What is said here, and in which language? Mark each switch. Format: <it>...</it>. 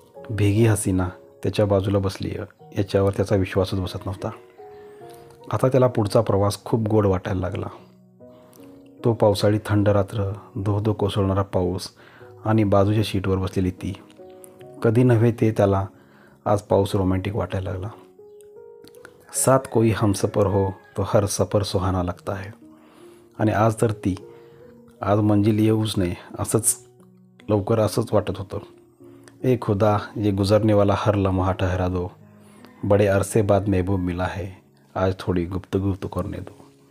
<mr>भेगी हसीना त्याच्या बाजूला बसली याच्यावर त्याचा विश्वासच बसत नव्हता. आता त्याला पुढचा प्रवास खूप गोड वाटायला लागला. तो पावसाळी थंड रात्र, धो धो कोसळणारा पाऊस आणि बाजूच्या सीटवर बसलेली ती. कधी नव्हे ते त्याला आज पाऊस रोमॅन्टिक वाटायला लागला.</mr> <hi>साथ कोई हमसफर हो तो हर सफर सुहाना लगता है.</hi> <mr>आणि आज तर ती, आज मंजिल येऊच नये असंच लवकर असंच वाटत होतं.</mr> <hi>ए खुदा, ये गुजरने वाला हर लम्हा ठहरा दो, बड़े अरसे बाद महबूब मिला है, आज थोडी गुफ्तगू तो करने दो.</hi>